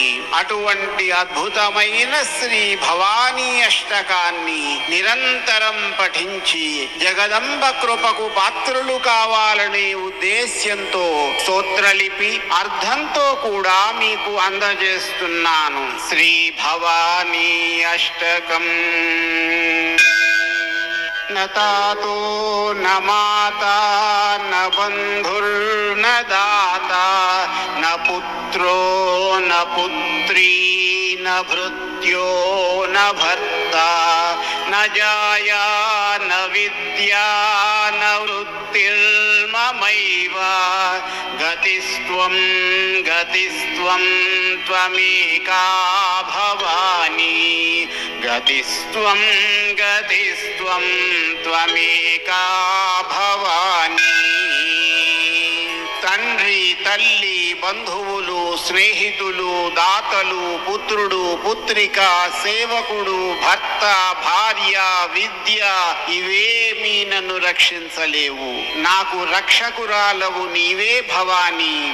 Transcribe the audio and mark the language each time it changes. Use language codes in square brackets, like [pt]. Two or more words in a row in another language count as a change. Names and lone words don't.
[te] అటువంటి అద్భుతమైన శ్రీ భవానీ అష్టకాన్ని నిరంతరం పఠించి జగదంబ కృపకు పాత్రులు కావాలనే ఉద్దేశ్యంతో స్తోత్రలిపి అర్థంతో కూడా మీకు అందజేస్తున్నాను. శ్రీ భవానీ అష్టకం. [sa] न तातो न माता न बन्धुर्न दाता न पुत्रो न पुत्री न भृत्यो न भर्ता न जाया न विद्या न वृत्तिर्ममैव गतिस्त्वं गतिस्त्वं त्वमेका भवानी गतिस्त्वं गतिस्त्वं त्वमेका भवानी. [te] తండ్రి, తల్లి, బంధువులు, స్నేహితులు, దాతలు, పుత్రుడు, పుత్రిక, సేవకుడు, భర్త, భార్య, విద్య ఇవేమీ నన్ను రక్షించలేవు. నాకు రక్షకురాలవు నీవే భవానీ.